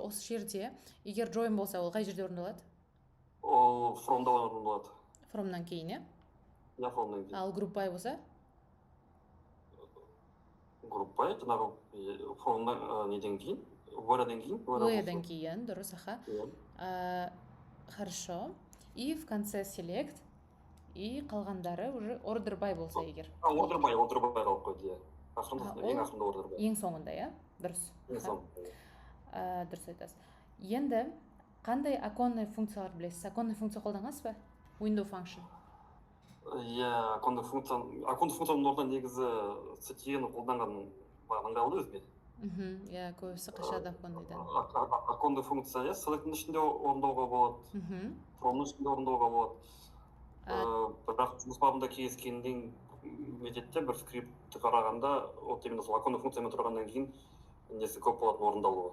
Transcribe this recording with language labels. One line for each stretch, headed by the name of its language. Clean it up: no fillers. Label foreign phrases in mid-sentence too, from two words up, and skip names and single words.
Kazakh: Осы жерде, егер join болса, ол қай жерде орындалады? Ол from-да орындалады. From-нан кейін, иә? Иә, from-нан кейін. Ал группай болса? Группай, жаңағы from-нан неден кейін, where-ден кейін. Where-ден кейін, дұрыс,
Russian: Хорошо. И в конце
Kazakh: select, и қалғандары уже
English: order by
Kazakh: болса егер.
English: Order by
Kazakh: қалып қойды, иә. Ең ақырында
English: order by.
Kazakh: Ең соңында, иә? Дұрыс. Ең соңында. Дұрыс айтасыз. Енді қандай оконный функциялар білесіз? Оконный функция қолданғансыз ба?
English: Window function.
Kazakh: иә, оконный функцияның орнына негізі статьяны қолданған маған ыңғайлы өзіме. Иә, көбісі қашады оконныйдан. Оконный функция иә select'ның ішінде орындауға болады, fromның ішінде орындауға болады. Бірақ жұмыс бабында кездескеннен методте бір скриптті қарағанда,
Russian: вот именно
Kazakh: сол оконный функциямен тұрғаннан кейін несі көп болатын орындалуы.